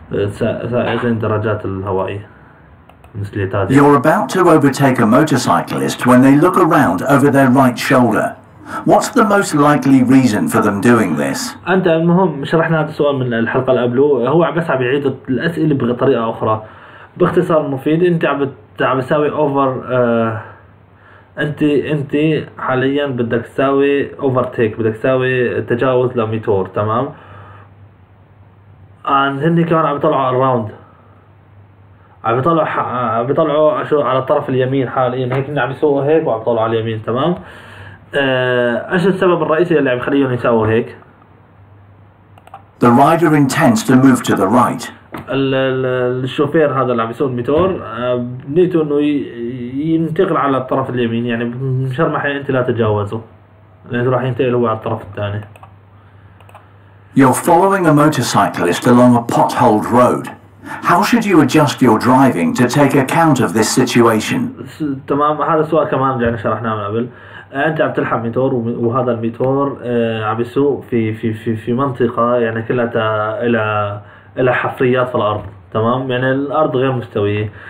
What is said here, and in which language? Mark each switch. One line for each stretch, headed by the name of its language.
Arabic: سائقين الدراجات الهوائية.
English: You're about to overtake a motorcyclist when they look around over their right shoulder. What's the most likely reason for them doing this?
Arabic: أنت المهم شرحنا هذا السؤال من الحلقة اللي قبله، هو بس عم يعيد الأسئلة بطريقة أخرى. باختصار مفيد، أنت عم تساوي أوفر. أنت حاليا بدك تساوي أوفرتيك، بدك تساوي تجاوز لميتور، تمام؟ هني كمان عم يطلعوا الراوند، عم بيطلعوا شو على الطرف اليمين حاليا، هيك عم يسووا هيك وعم يطلعوا على اليمين، تمام؟ ايش السبب الرئيسي اللي عم يخليهم يسووا هيك؟
English: The rider intends to move to the right.
Arabic: الشوفير هذا اللي عم يسوق الموتور نيته انه ينتقل على الطرف اليمين، يعني مشان ما انت لا تتجاوزه، لانه راح ينتقل هو على الطرف الثاني.
English: You're following a motorcyclist along a potholed road. How should you adjust your driving to take account of this situation?
Arabic: تمام، هذا السؤال كمان رجعنا شرحناه من قبل. انت عم تلحق ميتور، وهذا الميتور عم يسوق في منطقة يعني كلها الى حفريات في الارض، تمام؟ يعني الارض غير مستوية.